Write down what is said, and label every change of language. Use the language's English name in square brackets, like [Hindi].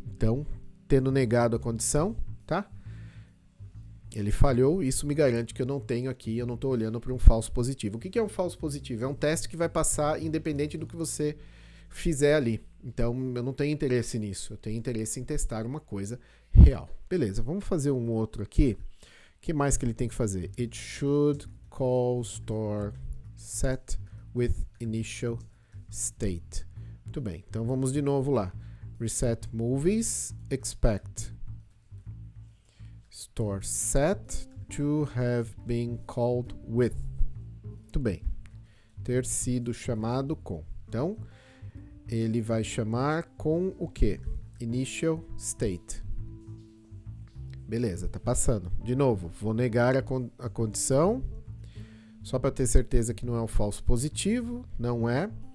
[Portuguese] Então, tendo negado a condição, tá? Ele falhou, isso me garante que eu não tenho aqui, eu não estou olhando para um falso positivo. O que é um falso positivo? É um teste que vai passar independente do que você fizer ali. Então, eu não tenho interesse nisso. Eu tenho interesse em testar uma coisa real. Beleza, vamos fazer um outro aqui. O que mais que ele tem que fazer? [English] It should call store set with initial state. [Portuguese] Muito bem, então vamos de novo lá. [English] Reset movies, expect store set to have been called with. [Portuguese] Muito bem, ter sido chamado com. Então, ele vai chamar com o que? Initial state. Beleza, tá passando. De novo, vou negar a condição, só para ter certeza que não é um falso positivo, não é.